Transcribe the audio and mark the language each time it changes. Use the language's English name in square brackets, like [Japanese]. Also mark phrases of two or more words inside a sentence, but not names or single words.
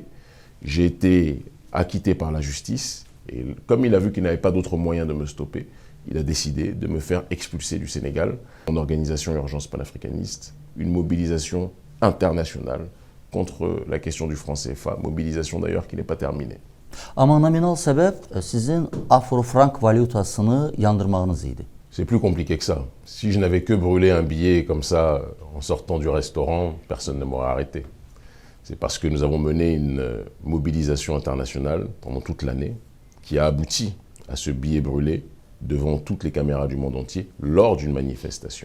[French] J'ai été acquitté par la justice et comme il a vu qu'il n'avait pas d'autre moyen de me stopper, il a décidé de me faire expulser du Sénégal. En organisation Urgence panafricaniste, une mobilisation internationale contre la question du franc CFA, mobilisation d'ailleurs qui n'est pas terminée. [Azerbaijani] Amma nominal səbəb sizin afro-frank valyutasını yandırmağınız idi. [French] C'est plus compliqué que ça. Si je n'avais que brûlé un billet comme ça en sortant du restaurant, personne ne m'aurait arrêté. C'est parce que nous avons mené une mobilisation internationale pendant toute l'année qui a abouti à ce billet brûlé devant toutes les caméras du monde entier lors d'une manifestation.